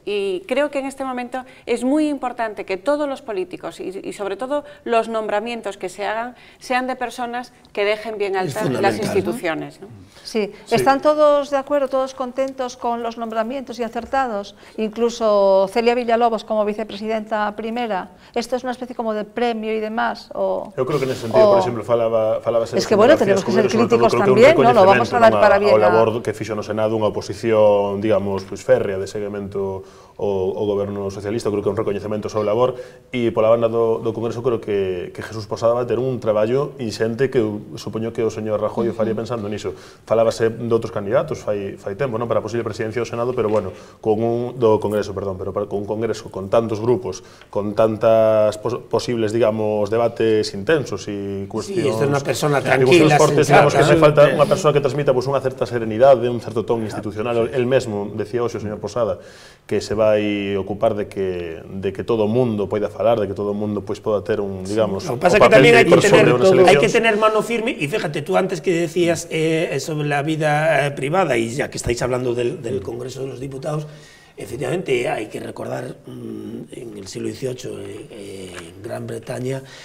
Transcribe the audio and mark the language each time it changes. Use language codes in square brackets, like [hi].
[es] Y creo que en este momento es muy importante que todos los políticos y sobre todo los nombramientos que se hagan sean de personas que dejen bien altas las instituciones, ¿no? Sí. ¿Están todos de acuerdo, todos contentos con los nombramientos y acertados? Incluso Celia Villalobos como vicepresidenta primera. ¿Esto es una especie como de premio y demás? [gl] Eu creo que nese sentido, por exemplo, falabase... [es] Es que, bueno, tenemos que ser críticos [gl] tamén, non? [es] Lo vamos a dar para bien [gl] ao labor que fixo no Senado unha oposición, digamos, pues, férrea de seguimento ao goberno socialista. Creo que é un recoñecemento ao seu labor, e pola banda do Congreso creo que Jesús Posada vai ter un traballo inxente que eu supoño que o señor Rajoy faría pensando niso. Falábase de outros candidatos fai tempo, non, para a posible presidencia do Senado, pero bueno, do Congreso, perdón, pero con un Congreso con tantos grupos, con tantas posibles, digamos, debates intensos e cuestións... Sí, é unha persona tranquila, digamos que fai falta unha persona que transmita pues, unha certa serenidade, un certo ton institucional. El mesmo decía hoxe o señor Posada que se vai ocupar de que todo o mundo poida falar, de que todo o mundo pues, poda ter un, digamos, o papel de hai que [es] tener mano firme, e fíjate, tú antes que decías sobre la vida privada, y ya que estáis hablando del Congreso de los Diputados, efectivamente hay que recordar en el siglo XVIII en Gran Bretaña